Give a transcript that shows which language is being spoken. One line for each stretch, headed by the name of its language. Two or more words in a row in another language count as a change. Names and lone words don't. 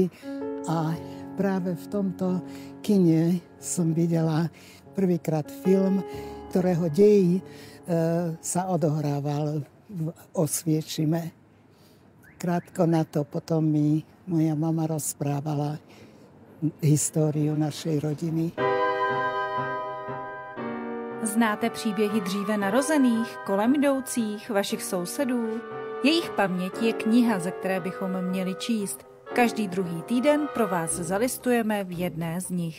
Slovak: A práve v tomto kine som videla prvýkrát film, ktorého dej sa odohrával v Osviečime. Krátko na to potom mi moja mama rozprávala históriu našej rodiny.
Czech: Znáte příběhy dříve narozených, kolem jdoucích, vašich sousedů? Jejich paměť je kniha, ze které bychom měli číst. Každý druhý týden pro vás zalistujeme v jedné z nich.